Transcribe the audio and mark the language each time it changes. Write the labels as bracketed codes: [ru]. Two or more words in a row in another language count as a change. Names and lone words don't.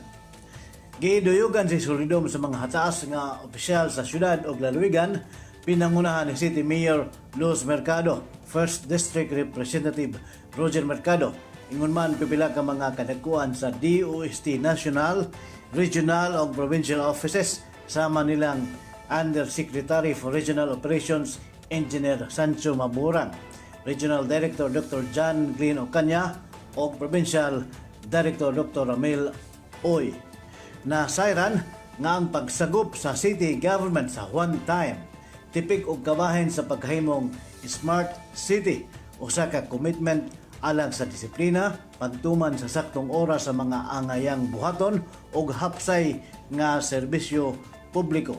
[ceb] Giduyugan si Solidom sa mga hataas nga opisyal sa syudad o lalawigan pinangunahan ni City Mayor Luz Mercado, First District Representative Roger Mercado, ingon man pipila ka mga kadagkuan sa DOST National, Regional o Provincial Offices sama nilang Undersecretary for Regional Operations Engineer Sancho Maburang, Regional Director Dr. John Green Ocanya o Provincial Director Dr. Ramil Oy. Nasayran nga ang pagsagop sa city government sa [en] one time [ceb] tipik og kabahin sa paghimong [en] smart city, [ceb] usa ka commitment alang sa disiplina, pagtuman sa saktong oras sa mga angayang buhaton ug hapsay nga serbisyo publiko.